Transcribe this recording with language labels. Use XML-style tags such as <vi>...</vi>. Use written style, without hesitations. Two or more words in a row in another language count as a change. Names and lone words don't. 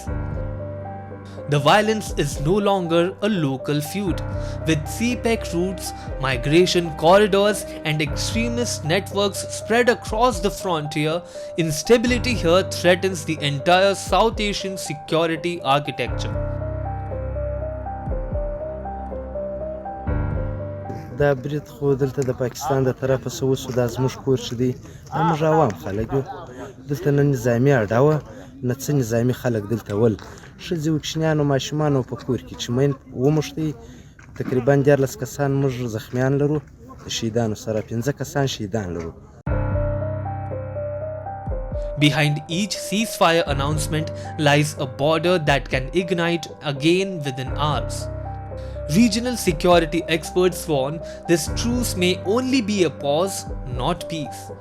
<en>The violence is no longer a local feud. With CPEC routes, migration corridors, and extremist networks spread across the frontier, instability here threatens the entire South Asian security architecture.</en> <ps>دا برید خو دلته د پاکستان د طرفه څه وشو، دا زموږ کور چې دی دا موږ عوام خلک یو، دلته نه نظامي اډه وه نه څه نظامي خلک دلته ول، ښځې و کوچنیان و ماشومان و په کور کې چې مین وموښتئ. تقریبا 14 کسان موږ زخمیان لرو، د شهیدانو سره 15 کسان شهیدان لرو.</ps> <en>Behind each ceasefire announcement lies a border that can ignite again within hours. Regional security experts warn this truce may only be a pause, not peace.</en>